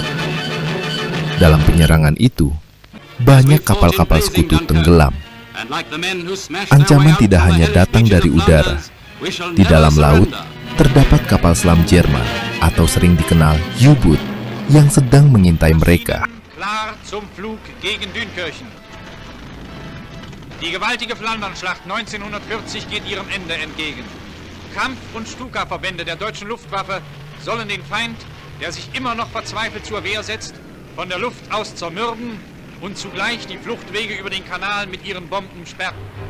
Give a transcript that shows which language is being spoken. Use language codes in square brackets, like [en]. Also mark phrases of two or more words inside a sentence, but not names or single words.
[id] Dalam penyerangan itu, banyak kapal-kapal Sekutu tenggelam. Ancaman tidak hanya datang dari udara. Di dalam laut, terdapat kapal selam Jerman atau sering dikenal U-Boot yang sedang mengintai mereka. [de] Klar zum Flug gegen Dünkirchen. Die gewaltige Flandernschlacht 1940 geht ihrem Ende entgegen. Kampf- und Stuka-Verbände der deutschen Luftwaffe sollen den Feind, der sich immer noch verzweifelt zur Wehr setzt, von der Luft aus zermürben und zugleich die Fluchtwege über den Kanal mit ihren Bomben sperren.